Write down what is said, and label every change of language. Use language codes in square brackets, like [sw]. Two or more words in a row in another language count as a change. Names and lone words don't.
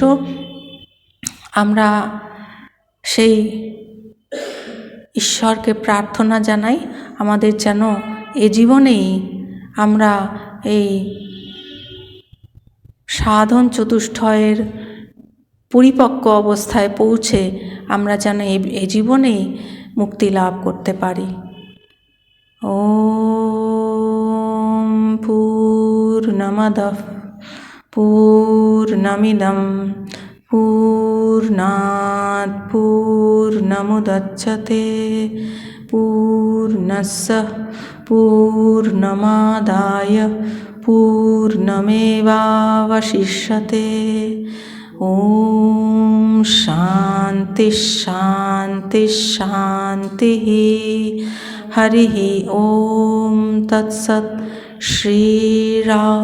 [bn] আমরা সেই ঈশ্বরকে প্রার্থনা জানাই আমাদের যেন এ জীবনেই আমরা এই সাধন চতুষ্টয়ের পরিপক্ক অবস্থায় পৌঁছে আমরা যেন এ জীবনেই মুক্তি লাভ করতে পারি। [sa] ওম পূর্ণমদঃ পূর্ণমিদং পূর্ণাৎ পূর্ণমুদচ্যতে পূর্ণস্য পূর্ণমাদায় পূর্ণমেবাবশিষ্যতে। ওম শান্তি শান্তি শান্তি। হরিঃ ওম তৎসৎ।